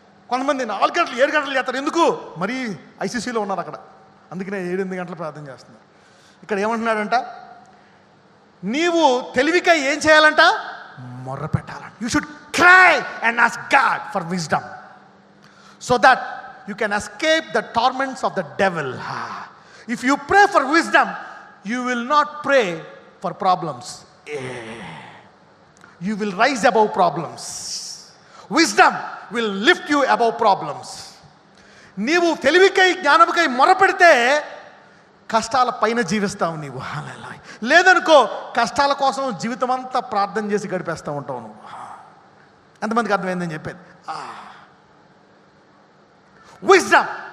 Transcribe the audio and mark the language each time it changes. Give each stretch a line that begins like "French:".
Telugu: కొంతమంది 4 గంటలు 7 గంటలు చేస్తారు. ఎందుకు? మరీ ఐసీసీలో ఉన్నారు అక్కడ, అందుకనే 7-8 గంటలు ప్రార్థన చేస్తున్నారు. ఇక్కడ ఏమంటున్నాడంట? నీవు తెలివికై ఏం చేయాలంట? మొర్ర పెట్టాలంట.
English: You should cry and ask God for wisdom so that you can escape the torments of the devil. If you pray for wisdom, you will not pray for problems. You will rise above problems. Wisdom will lift you above problems.
Telugu: నీవు తెలివికై జ్ఞానముకై మొరపెడితే కష్టాల పైన జీవిస్తావు నీవు. హల్లెలూయా. లేదనుకో కష్టాల కోసం జీవితం అంతా ప్రార్థన చేసి గడిపేస్తూ ఉంటావు నువ్వు. ఎంతమందికి అర్థమైందని చెప్పేది.
English: Wisdom.